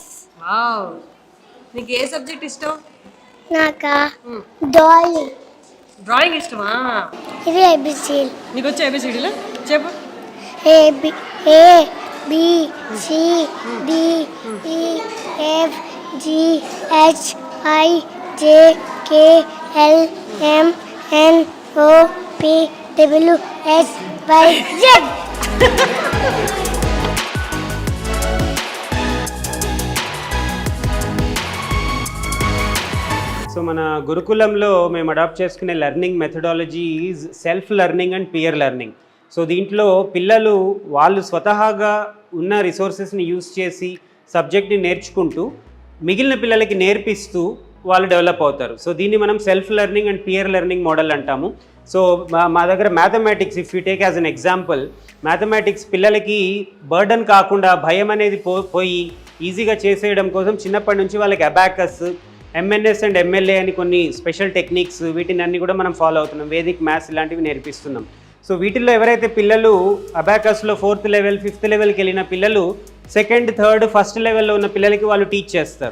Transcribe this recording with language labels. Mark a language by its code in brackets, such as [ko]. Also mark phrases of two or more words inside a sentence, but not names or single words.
[te] వావ్, నీకు ఏ సబ్జెక్ట్ ఇష్టం? Naka, Dolly. డ్రాయింగ్ ఇష్టమా? ఇది ABC. నీకు వచ్చే ఏబిసిడీలు చెప్పు. [en] A B C D E F G H I J K L M N O P W X Y Z. సో [te] మన గురుకులంలో మేము అడాప్ట్ చేసుకునే [en] learning methodology is self learning and peer learning. [te] సో దీంట్లో పిల్లలు వాళ్ళు స్వతహాగా ఉన్న రిసోర్సెస్ని యూజ్ చేసి సబ్జెక్ట్ని నేర్చుకుంటూ మిగిలిన పిల్లలకి నేర్పిస్తూ వాళ్ళు డెవలప్ అవుతారు. సో దీన్ని మనం [en] self learning and peer learning model [te] అంటాము. సో మా దగ్గర మ్యాథమెటిక్స్, [en] if you take as an example, [te] మ్యాథమెటిక్స్ పిల్లలకి బర్డన్ కాకుండా భయం అనేది పోయి ఈజీగా చేసేయడం కోసం చిన్నప్పటి నుంచి వాళ్ళకి అబాకస్, [en] MNS and MLA [te] అని కొన్ని [en] special techniques [te] వీటిని అన్ని కూడా మనం ఫాలో అవుతున్నాం. [en] Vedic maths [te] ఇలాంటివి నేర్పిస్తున్నాం. సో వీటిల్లో ఎవరైతే పిల్లలు అబాకస్లో 4th లెవెల్, 5th లెవెల్కి వెళ్ళిన పిల్లలు 2nd, 3rd, 1st లెవెల్లో ఉన్న పిల్లలకి వాళ్ళు టీచ్ చేస్తారు.